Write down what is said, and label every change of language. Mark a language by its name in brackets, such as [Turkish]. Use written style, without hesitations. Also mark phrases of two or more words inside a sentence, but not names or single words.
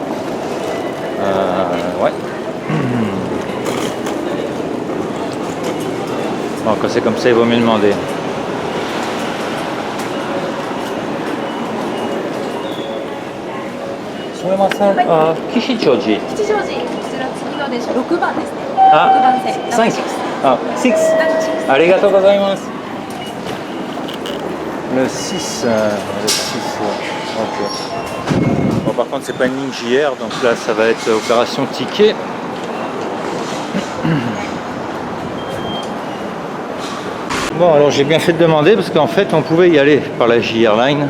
[French] Ouais. Bon quand c'est comme ça il vaut mieux demander. Kishichoji. [Japanese] 吉祥寺、こちら次の電車6番ですね。あ、 6番線。 5. ありがとうございます。 [French] Le 6. Le 6. Ok. Bon, par contre, c'est pas une ligne JR, donc là, ça va être opération ticket. Bon, alors j'ai bien fait de demander parce qu'en fait, on pouvait y aller par la JR Line.